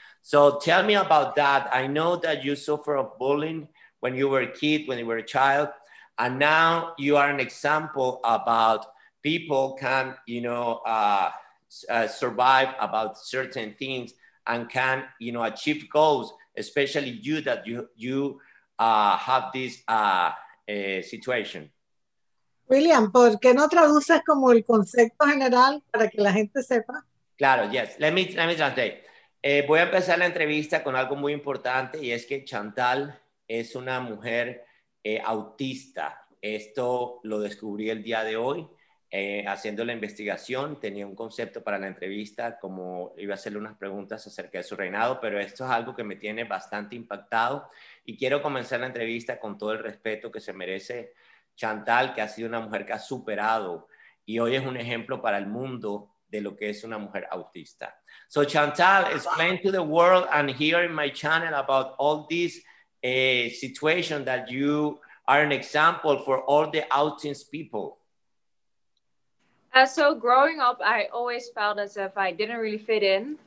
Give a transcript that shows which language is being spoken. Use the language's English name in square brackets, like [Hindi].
[English] So tell me about that. I know that you suffer of bullying when you were a kid, when you were a child, and now you are an example about people can, you know, survive about certain things and can, you know, achieve goals, especially you that you have this situation. [Spanish] William, ¿por qué no traduces como el concepto general para que la gente sepa? [English] Claro, yes. Let me translate. [Spanish] Voy a empezar la entrevista con algo muy importante y es que Chantal es una mujer autista. Esto lo descubrí el día de hoy haciendo la investigación. Tenía un concepto para la entrevista, como iba a hacerle unas preguntas acerca de su reinado, pero esto es algo que me tiene bastante impactado y quiero comenzar la entrevista con todo el respeto que se merece Chantal, que ha sido una mujer que ha superado y hoy es un ejemplo para el mundo de lo que es una mujer autista. [English] So Chantal, explain to the world and here in my channel about all this situation that you are an example for all the autist people. So growing up, I always felt as if I didn't really fit in.